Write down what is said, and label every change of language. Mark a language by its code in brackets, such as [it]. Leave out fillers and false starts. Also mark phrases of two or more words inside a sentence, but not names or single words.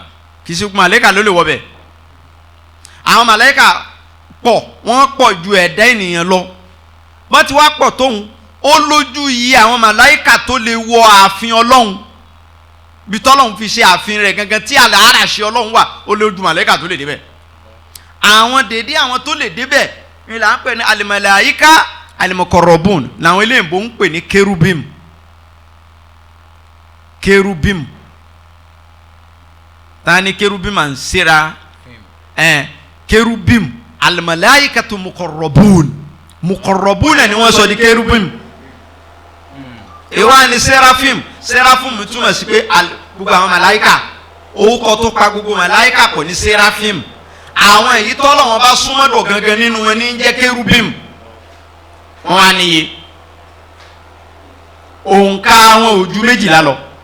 [yo] Kì í ṣe màláíkà ló lè wọ bẹ̀. Àwọn màláíkà pọ̀, wọ́n pọ̀ ju ẹ̀dá ènìyàn lọ. Bọ́n ti wá pọ̀ tóun, ó lójú iye àwọn màláíkà tó lè wọ ààfin Ọlọ́run bí tọ́lọ́run fi ṣe ààfin rẹ̀ gangan tí àlàáràṣẹ Ọlọ́run wà, ó lójú màláíkà tó lè débẹ̀. Àwọn dédé àwọn tó lè débẹ̀ ni là ń pè ní [ar] الملائكة المقربون, [yo] làwọn eléyìnbó ń pè ní kerubim. Kerubim ta ni kerubim à ń sera kerubim [ar] الملائكة مقربون. [yo] Muqarrabun ni wọ́n sọ di kerubim. Ìwà ni seraphim. Seraphim túmọ̀ sí pé gbogbo àwọn màláíkà, orúkọ tó pa gbogbo màláíkà pọ̀ ní seraphim. Àwọn èyí tọ́lọ́run bá súnmọ́dọ̀ gangan nínú wọn ní jẹ́ kerubim. Wọ́n wá níye. Òǹkà wọn ò ju 12 lọ.